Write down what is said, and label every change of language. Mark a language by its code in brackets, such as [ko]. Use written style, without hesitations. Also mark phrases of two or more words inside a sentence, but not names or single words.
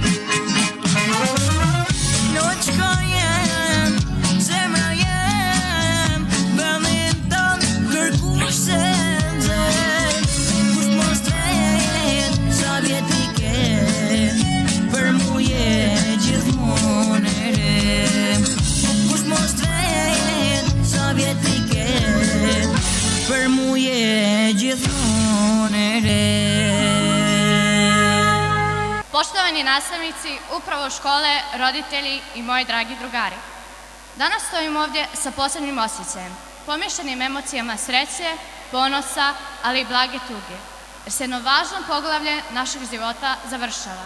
[sq] Jo qka jem, zemra jem, vendin tan kërkush se nxel, kush mos t'vet, sa vjet t'i ke, për mu je gjithmonë e re. Kush mos t'vet, sa vjet t'i ke, për mu je gjithmonë e re. [bs] Poštovani nastavnici, upravo škole, roditelji i moji dragi drugari. Danas stojim ovdje sa posebnim osjećajem, pomješanim emocijama sreće, ponosa, ali i blage tuge, jer se jedno važno poglavlje našeg života završava.